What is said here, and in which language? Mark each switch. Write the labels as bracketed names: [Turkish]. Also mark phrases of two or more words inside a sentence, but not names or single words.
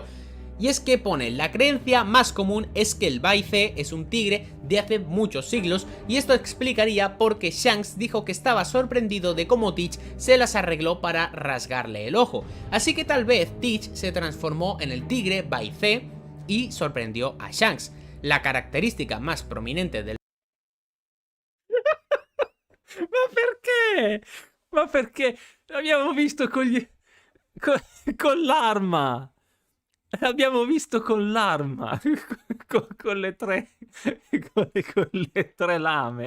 [Spanish] Y es que pone, la creencia más común es que el Baice es un tigre de hace muchos siglos, y esto explicaría por qué Shanks dijo que estaba sorprendido de cómo Teach se las arregló para rasgarle el ojo. Así que tal vez Teach se transformó en el tigre Baice y sorprendió a Shanks. La característica más prominente del... [Italian] Ma perché? Ma perché? L'abbiamo visto con l'arma! L'abbiamo visto con l'arma, con le 3 con le 3 lame.